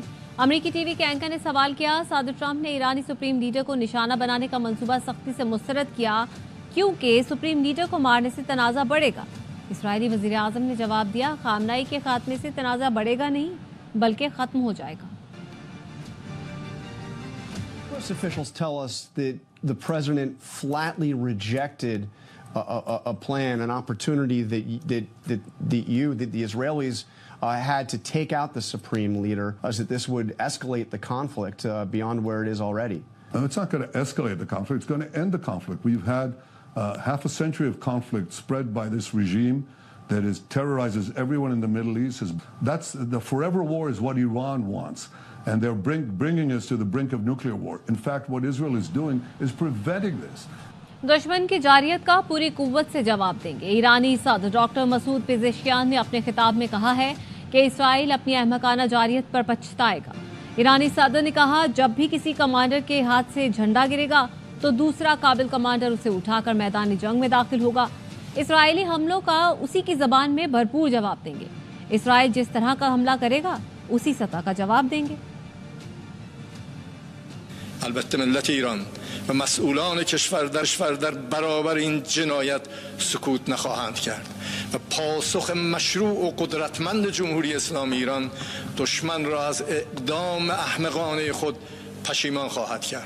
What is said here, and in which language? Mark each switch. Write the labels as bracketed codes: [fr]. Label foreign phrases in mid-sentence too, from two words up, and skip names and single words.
[ur] امریکی ٹی وی کے اینکر نے سوال کیا، صدر ٹرمپ نے ایرانی سپریم لیڈر کو نشانہ بنانے کا منصوبہ سختی سے مسترد کیا کیونکہ سپریم لیڈر کو مارنے سے تنازع بڑھے گا۔ اسرائیلی وزیر اعظم نے جواب دیا، خامنائی کے خاتمے سے تنازع بڑھے گا نہیں بلکہ ختم ہو جائے گا۔ [en] U.S. officials tell us that the president flatly rejected a plan, an opportunity that the Israelis had to take out the supreme leader, that this would escalate the conflict beyond where it is already. It's not going to escalate the conflict. It's going to end the conflict. We've had half a century of conflict spread by this regime that terrorizes everyone in the Middle East. That's the forever war is what Iran wants. And they're bringing us to the brink of nuclear war. In fact, what Israel is doing is preventing this. [ur] دشمن کی جارحیت کا پوری قوت سے جواب دیں گے۔ ایرانی صدر ڈاکٹر مسعود پزشکیان نے اپنے خطاب میں کہا ہے کہ اسرائیل اپنی احمقانہ جارحیت پر پچھتائے گا۔ ایرانی صدر نے کہا، جب بھی کسی کمانڈر کے ہاتھ سے جھنڈا گرے گا تو دوسرا قابل کمانڈر اسے اٹھا کر میدان جنگ میں داخل ہوگا۔ اسرائیلی حملوں کا اسی کی زبان میں بھرپور جواب دیں گے۔ اسرائیل جس طرح کا حملہ کرے گا اسی سطح کا جواب دیں گے۔ [fa] البته ملت ایران و مسئولان کشور در برابر این جنایت سکوت نخواهند کرد و پاسخ مشروع و قدرتمند جمهوری اسلامی ایران دشمن را از اقدام احمقانه خود پشیمان خواهد کرد.